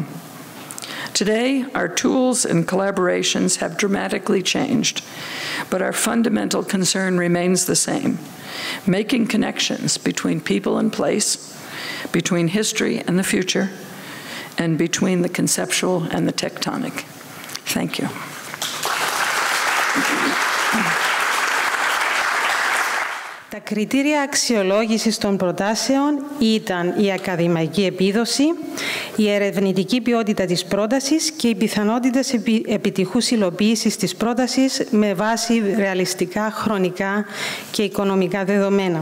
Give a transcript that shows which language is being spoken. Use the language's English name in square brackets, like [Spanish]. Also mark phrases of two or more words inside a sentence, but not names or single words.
[English] Today, our tools and collaborations have dramatically changed, but our fundamental concern remains the same: making connections between people and place, between history and the future, and between the conceptual and the tectonic. Thank you. [Greek] Τα κριτήρια αξιολόγησης των προτάσεων ήταν η ακαδημαϊκή επίδοση, η ερευνητική ποιότητα της πρότασης και οι πιθανότητες επιτυχούς υλοποίησης της πρότασης με βάση ρεαλιστικά, χρονικά και οικονομικά δεδομένα.